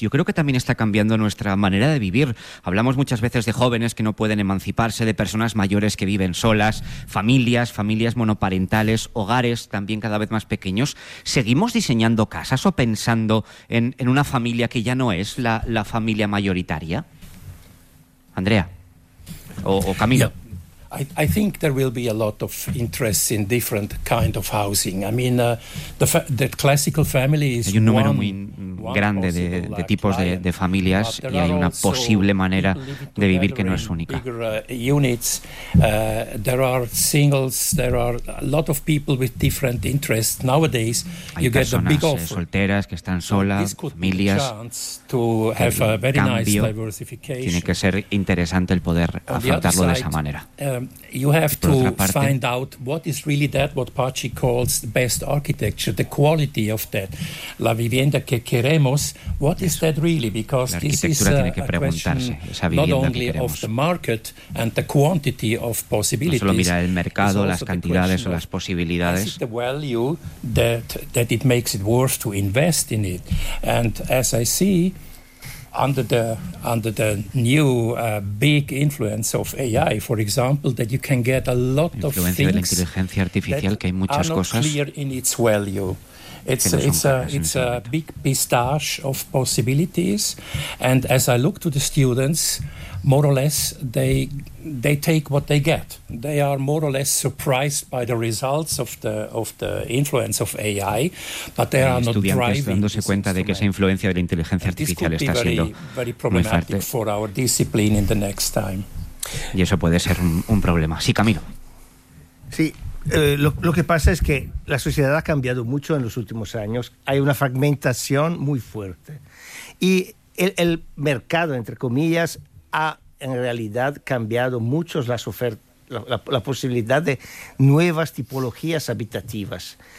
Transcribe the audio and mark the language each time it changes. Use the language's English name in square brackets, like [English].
[Spanish] Yo creo que también está cambiando nuestra manera de vivir. Hablamos muchas veces de jóvenes que no pueden emanciparse, de personas mayores que viven solas, familias monoparentales, hogares también cada vez más pequeños. ¿Seguimos diseñando casas o pensando en una familia que ya no es la familia mayoritaria? Andrea o Camilo. Yeah. [English] I think there will be a lot of interest in different kind of housing. I mean, the classical family is one possible client. [Spanish] Hay un número muy grande de tipos de familias y hay una posible manera de vivir que no es única. [English] Bigger units. There are singles. There are a lot of people with different interests nowadays. You get the big offer. [Spanish] Hay personas solteras que están solas, familias. [English] To have a very nice diversification. [Spanish] Tiene que ser interesante el poder afrontarlo de esa manera. [English] You have to find out what is really that, what Pachi calls the best architecture, the quality of that. [Spanish] La vivienda que queremos, [English] what is that really? Because this is a question not only of the market and the quantity of possibilities. [Spanish] No solo mira el mercado, las cantidades o las posibilidades. [English] Is it the value that it makes it worth to invest in it? And as I see, under the new big influence of AI, for example, that you can get a lot of things that are not clear in its value. It's a big pistache of possibilities. And as I look to the students, more or less they take what they get. They are more or less surprised by the results of the influence of AI, but they are not driving. [Spanish] Dándose cuenta de que esa influencia de la inteligencia artificial está siendo [English] very problematic for our discipline in the next time. [Spanish] Y eso puede ser un problema. Sí, Camilo. Sí. Lo que pasa es que la sociedad ha cambiado mucho en los últimos años. Hay una fragmentación muy fuerte. Y el mercado, entre comillas, ha en realidad cambiado mucho las ofertas, la posibilidad de nuevas tipologías habitativas.